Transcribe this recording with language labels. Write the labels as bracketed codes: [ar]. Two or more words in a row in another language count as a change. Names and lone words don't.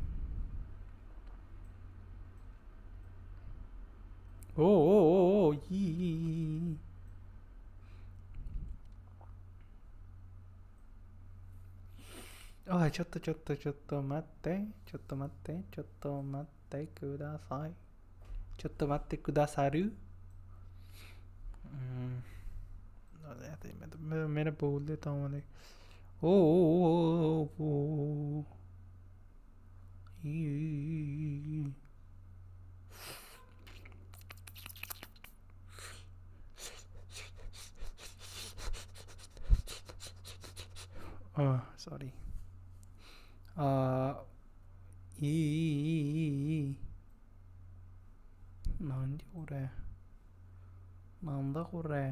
[ja] Oh, yee. Oh, ちょっと待ってください。ちょっと待ってくださる? [hi] मैं बोल देता हूँ मतलब ओ sorry. [ja] なんだこれ.